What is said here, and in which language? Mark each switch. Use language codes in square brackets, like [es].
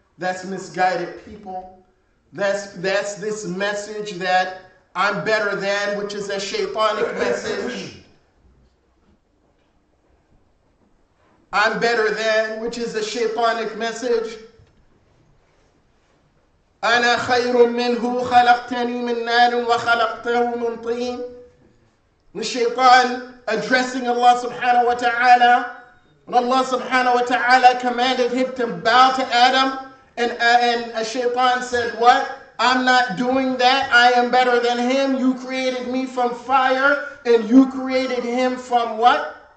[en] That's misguided people. That's this message that I'm better than, which is a shaitanic message. I'm better than, which is a shaitanic message. [ar] أنا خير منه خلقتني من نار وخلقته من طين. [en] The shaitan addressing Allah subhanahu wa ta'ala. When Allah subhanahu wa ta'ala commanded him to bow to Adam, and a shaitan said, what? I'm not doing that. I am better than him. You created me from fire, and you created him from what?